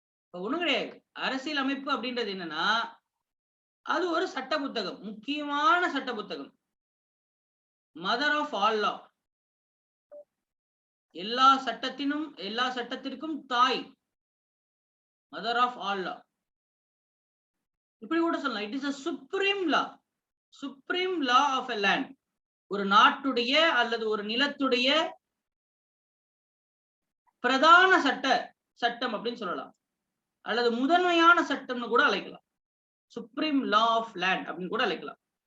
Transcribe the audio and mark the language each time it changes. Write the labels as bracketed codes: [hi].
[ta] ஒண்ணும் கிடையாது. அரசியல் அமைப்பு அப்படின்றது என்னன்னா, அது ஒரு சட்ட புத்தகம், முக்கியமான சட்ட புத்தகம். [en] mother of all law, [ta] எல்லா சட்டத்திற்கும் தாய், [en] Mother of all law. [ta] இப்படி கூட சொல்லலாம். [en] It is a supreme law, supreme law of a land. [ta] ஒரு நாட்டுடைய அல்லது ஒரு நிலத்துடைய பிரதான சட்டம் அப்படின்னு சொல்லலாம், அல்லது முதன்மையான சட்டம்னு கூட அழைக்கலாம். [en] supreme law of land [ta] அப்படின்னு கூட அழைக்கலாம்.